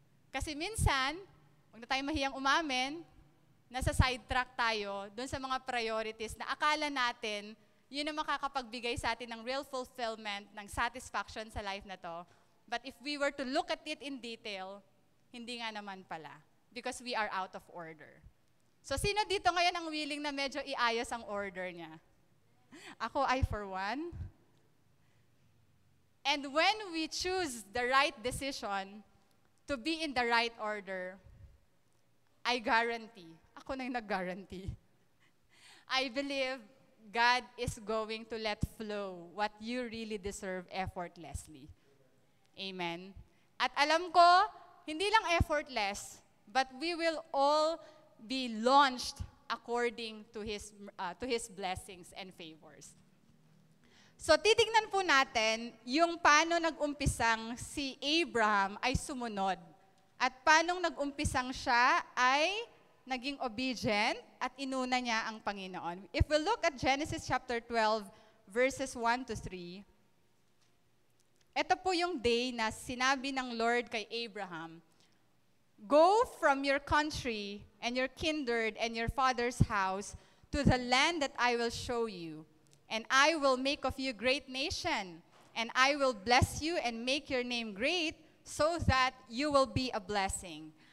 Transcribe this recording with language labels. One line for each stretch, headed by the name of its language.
Filipino: Kasi minsan, huwag na tayo mahiyang umamin, nasa sidetrack tayo dun sa mga priorities na akala natin yun ang makakapagbigay sa atin ng
English: real fulfillment,
Filipino: ng satisfaction sa life na to.
English: But if we were to look at it in detail,
Filipino: hindi nga naman pala.
English: Because we are out of order.
Filipino: So sino dito ngayon ang willing na medyo iayos ang order niya? Ako ay for one.
English: And when we choose the right decision to be in the right order, I guarantee,
Filipino: ako na yung nag-guarantee,
English: I believe God is going to let flow what you really deserve effortlessly. Amen.
Filipino: At alam ko, hindi lang effortless,
English: but we will all be launched according to His blessings and favors.
Filipino: So titignan po natin yung paano nag-umpisang si Abraham ay sumunod. At paanong nag-umpisang siya ay naging obedient at inuna niya ang Panginoon.
English: If we look at Genesis chapter 12, verses 1 to 3,
Filipino: ito po yung day na sinabi ng Lord kay Abraham,
English: "Go from your country and your kindred and your father's house to the land that I will show you, and I will make of you a great nation, and I will bless you and make your name great, so that you will be a blessing.